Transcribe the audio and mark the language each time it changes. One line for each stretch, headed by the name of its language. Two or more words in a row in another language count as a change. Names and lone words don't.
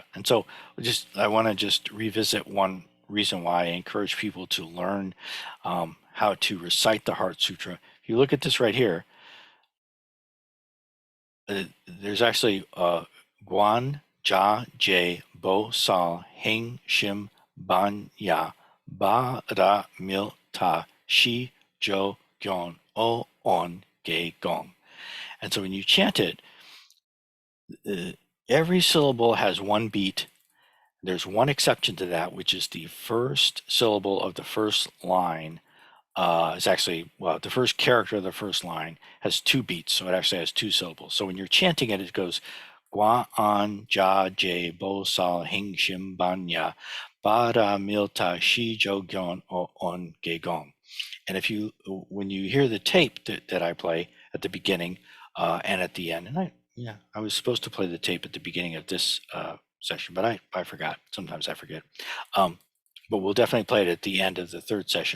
English: And so I want to just revisit one reason why I encourage people to learn how to recite the Heart Sutra. If you look at this right here, there's actually Guan,
Korean: 자 재 보 살, 행 심 반 야 바 라 밀 다 시 조, 견 오, 온 개 공.
English: And so when you chant it, every syllable has one beat. There's one exception to that, which is the first syllable of the first line. Is actually, well, the first character of the first line has 2 beats, so it actually has 2 syllables. So when you're chanting it, it goes
Korean: 관 자 재 보 살 행 심 반 야 바 라 밀 다 시 조 견 오 온 개 공.
English: And when you hear the tape that I play at the beginning and at the end, and I was supposed to play the tape at the beginning of this session, but I forgot. Sometimes I forget. But we'll definitely play it at the end of the 3rd session.